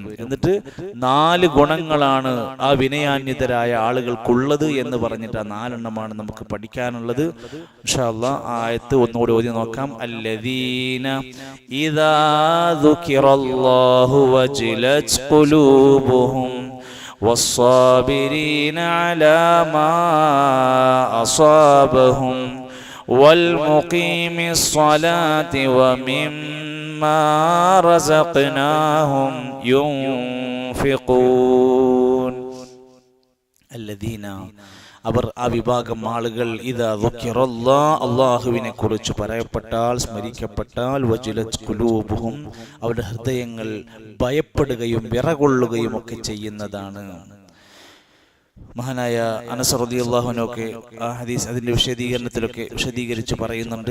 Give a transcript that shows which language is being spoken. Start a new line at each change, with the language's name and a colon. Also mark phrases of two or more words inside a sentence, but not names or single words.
Malayalam: എന്നിട്ട് 4 ഗുണങ്ങളാണ് ആ വിനയാന്വിതരായ ആളുകൾക്കുള്ളത് എന്ന് പറഞ്ഞിട്ട് ആ 4 എണ്ണമാണ് നമുക്ക് പഠിക്കാനുള്ളത്.
Arabic: إن شاء الله
Malayalam: ആയത്ത് ഒന്നുകൂടി ഓതി നോക്കാം.
Arabic: الذين إذا ذكر الله وجلت قلوبهم والصابرين على ما أصابهم والمقيم الصلاة ومما رزقناهم ينفقون. الذين,
Malayalam: അവർ ആ വിഭാഗം ആളുകൾ,
Arabic: إذا ذكر الله,
Malayalam: അല്ലാഹുവിനെ കുറിച്ച് പറയപ്പെട്ടാൽ, സ്മരിക്കപ്പെട്ടാൽ,
Arabic: وجلت قلوبهم,
Malayalam: അവരുടെ ഹൃദയങ്ങൾ ഭയപ്പെടുകയും വിറകൊള്ളുകയും ഒക്കെ ചെയ്യുന്നതാണ്. മഹാനായ അനസ്
Arabic: رضي الله عنه
Malayalam: ആ ഹദീസ് അതിന്റെ വിശദീകരണത്തിലൊക്കെ വിശദീകരിച്ച് പറയുന്നുണ്ട്.